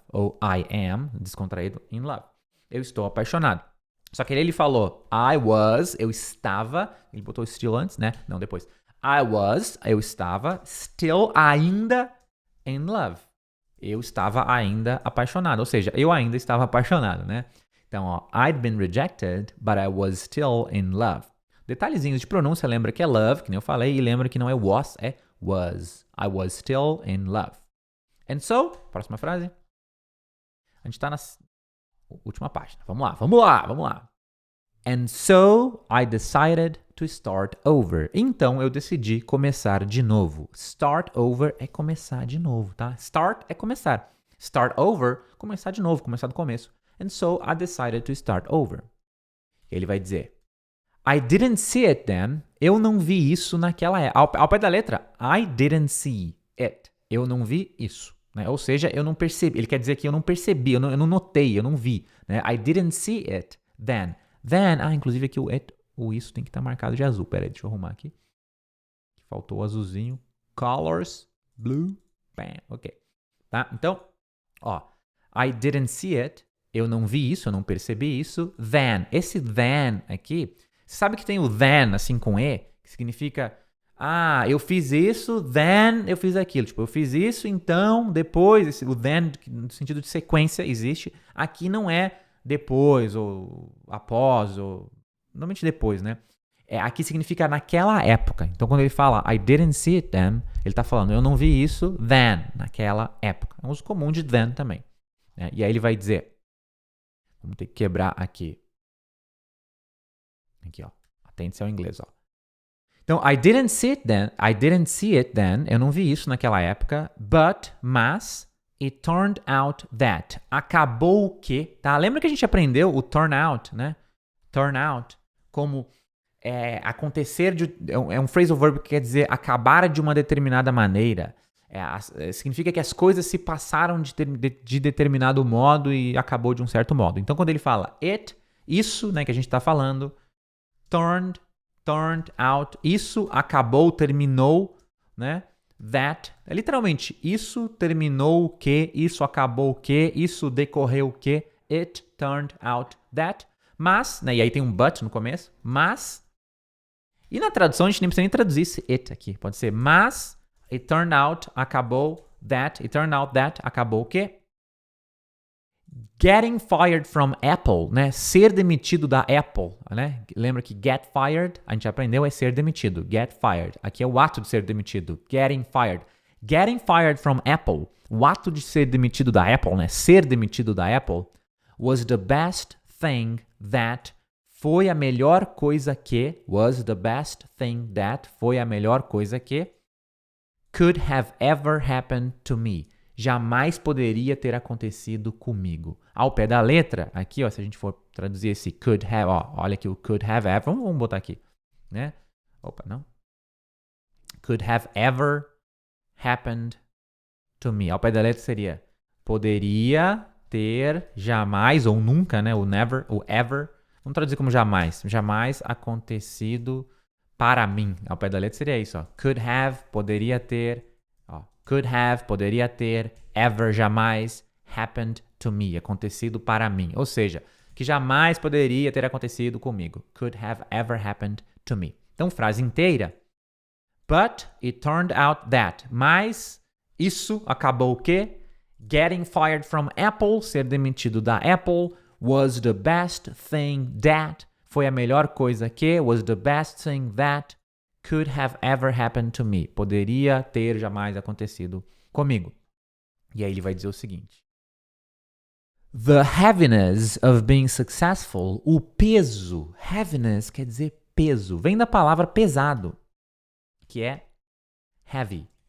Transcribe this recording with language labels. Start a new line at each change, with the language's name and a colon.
Portuguese: Ou
English: I am,
Portuguese: descontraído, in love. Eu estou apaixonado. Só que ele falou eu estava. Ele botou still antes, né? Não, depois. Eu estava, still, ainda, in love. Eu estava ainda apaixonado. Ou seja, eu ainda estava apaixonado, né? Então, ó,
English: I'd been rejected, but I was still in love.
Portuguese: Detalhezinhos de pronúncia, lembra que é love, que nem eu falei, e lembra que não é was, é was.
English: I was still in love. And so,
Portuguese: próxima frase. A gente está na última página. Vamos lá.
English: And so, I decided to start over.
Portuguese: Então, eu decidi começar de novo.
English: Start over
Portuguese: é começar de novo, tá? Start é começar. Start over, começar de novo, começar do começo.
English: And so, I decided to start over.
Portuguese: Ele vai dizer,
English: I didn't see it then.
Portuguese: Eu não vi isso naquela época. Ao pé da letra,
English: I didn't see it.
Portuguese: Eu não vi isso. Né? Ou seja, eu não percebi. Ele quer dizer que eu não percebi, eu não notei, eu não vi. Né?
English: I didn't see it then.
Portuguese: Then, inclusive aqui o isso tem que estar marcado de azul. Pera aí, deixa eu arrumar aqui.
English: Faltou o azulzinho. Colors, blue, bam, ok. Tá? Então, ó, I didn't see it.
Portuguese: Eu não vi isso, eu não percebi isso. Then. Esse then aqui, você sabe que tem o then, assim, com E, que significa, eu fiz isso, then eu fiz aquilo. Tipo, eu fiz isso, então, depois. O then, no sentido de sequência, existe. Aqui não é depois, ou após, ou... Normalmente depois, né? Aqui significa naquela época. Então, quando ele fala
English: I didn't see it then,
Portuguese: ele está falando, eu não vi isso then, naquela época. É um uso comum de then também. Né? E aí ele vai dizer, vamos ter que quebrar aqui. Aqui, ó. Atente-se ao inglês, ó.
English: Então, I didn't see it then.
Portuguese: Eu não vi isso naquela época. Mas,
English: it turned out that.
Portuguese: Acabou que, tá? Lembra que a gente aprendeu o turn out, né? Turn out como acontecer é um phrasal verb que quer dizer acabar de uma determinada maneira. Significa que as coisas se passaram de determinado modo e acabou de um certo modo. Então, quando ele fala isso, né, que a gente está falando, turned out, isso acabou, terminou, né, that, literalmente, isso terminou o que, isso acabou o que, isso decorreu o que,
English: it turned out that,
Portuguese: mas, né, e aí tem um but no começo, mas, e na tradução a gente nem precisa nem traduzir esse it aqui, pode ser, mas, it turned out, acabou that, it turned out that, acabou o que?
English: Getting fired from Apple,
Portuguese: né? Ser demitido da Apple, né? Lembra que get fired, a gente aprendeu, é ser demitido. Get fired. Aqui é o ato de ser demitido.
English: Getting fired. Getting fired from Apple.
Portuguese: O ato de ser demitido da Apple, né? Ser demitido da Apple
English: was the best thing that
Portuguese: foi a melhor coisa que was the best thing that foi a melhor coisa que
English: could have ever happened to me.
Portuguese: Jamais poderia ter acontecido comigo. Ao pé da letra, aqui, ó, se a gente for traduzir esse could have, ó, olha aqui o could have ever, vamos botar aqui, né? Opa, não.
English: Could have ever happened to me.
Portuguese: Ao pé da letra seria poderia ter jamais, ou nunca, né? O never, o ever. Vamos traduzir como jamais. Jamais acontecido para mim. Ao pé da letra seria isso, ó. Could have, poderia ter... Could have, poderia ter, ever, jamais, happened to me, acontecido para mim. Ou seja, que jamais poderia ter acontecido comigo.
English: Could have ever happened to me.
Portuguese: Então, frase inteira.
English: But it turned out that.
Portuguese: Mas isso acabou o quê?
English: Getting fired from Apple,
Portuguese: ser demitido da Apple,
English: was the best thing that.
Portuguese: Foi a melhor coisa que,
English: was the best thing that could have ever happened to me.
Portuguese: Poderia ter jamais acontecido comigo. E aí ele vai dizer o seguinte. The heaviness of being successful, o peso, heaviness quer dizer peso, vem da palavra pesado, que é heavy.